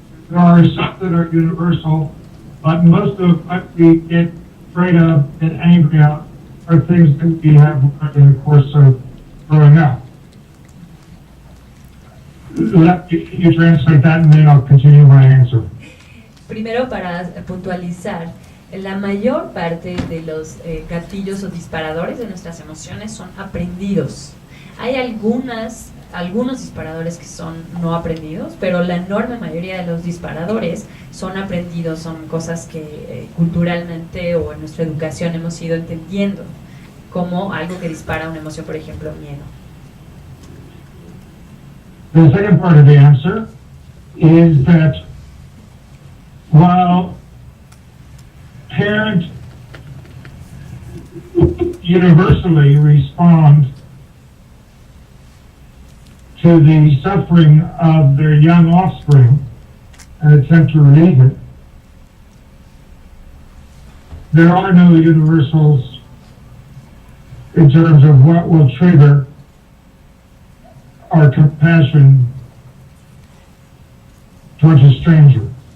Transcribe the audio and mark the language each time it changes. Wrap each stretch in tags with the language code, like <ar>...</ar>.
<en>There are some that are universal, but most of what we get afraid of and angry at are things that we have learned in the course of growing up. Let you translate that and then I'll continue my answer.</en> <es>Primero, para puntualizar, la mayor parte de los gatillos o disparadores de nuestras emociones son aprendidos. Hay algunos disparadores que son no aprendidos, pero la enorme mayoría de los disparadores son aprendidos, son cosas que culturalmente o en nuestra educación hemos ido entendiendo como algo que dispara una emoción, por ejemplo, miedo.</es> <en>The second part of the answer is that while parents universally respond to the suffering of their young offspring and attempt to relieve it, there are no universals in terms of what will trigger our compassion towards a stranger.</en>